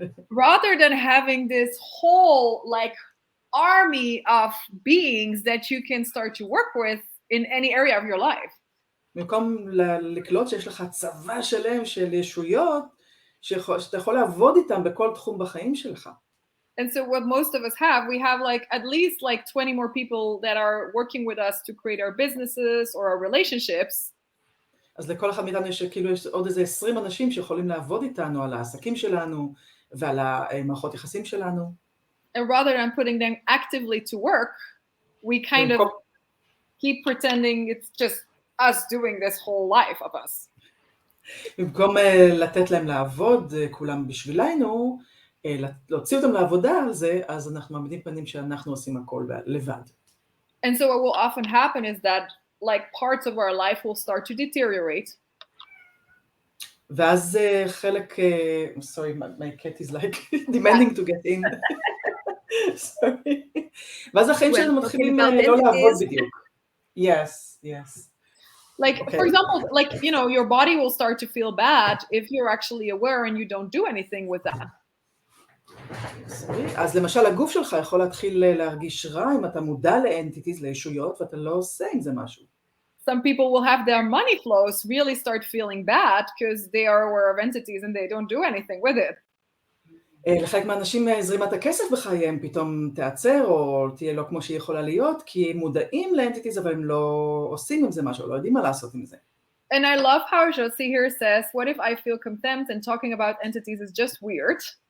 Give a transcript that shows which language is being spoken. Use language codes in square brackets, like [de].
[en] Rather than having this whole like army of beings that you can start to work with in any area of your life. [he] במקום לקלוט שיש לך צבא שלם של ישויות, שאתה יכול לעבוד איתם בכל תחום בחיים שלך. [en] And so what most of us have, we have like at least like 20 more people that are working with us to create our businesses or our relationships. [he] אז לכל אחד מאיתנו יש כאילו יש עוד איזה 20 אנשים שיכולים לעבוד איתנו על העסקים שלנו ועל המערכות יחסים שלנו. [en] And rather than putting them actively to work, we kind of keep pretending it's just us doing this whole life of us. [he] במקום לתת להם לעבוד כולם בשבילנו, להוציא אותם לעבודה על זה, אז אנחנו מעמידים פנים שאנחנו עושים הכל לבד. [en] And so what will often happen is that like parts of our life will start to deteriorate. [he] ואז חלק, [en] sorry, my cat is like demanding to get in. sorry. [he] ואז החיים שלנו מתחילים לא לעבוד בדיוק. [en] Yes, yes. Like, okay. For example, like, you know, your body will start to feel bad if you're actually aware and you don't do anything with that. [he] אז למשל הגוף שלך יכול להתחיל להרגיש רע אם אתה מודע לאנטיטיז, לישויות, ואתה לא עושה עם זה משהו. [en] Some people will have their money flows really start feeling bad because they are aware of entities and they don't do anything with it. [he] לחלק מהאנשים זרימת הכסף בחייהם פתאום תעצר או תהיה לא כמו שהיא יכולה להיות, כי הם מודעים לאנטיטיז אבל הם לא עושים עם זה משהו, לא יודעים מה לעשות עם זה. [en] And I love how Josie here says, what if I feel contempt and talking about entities is just weird?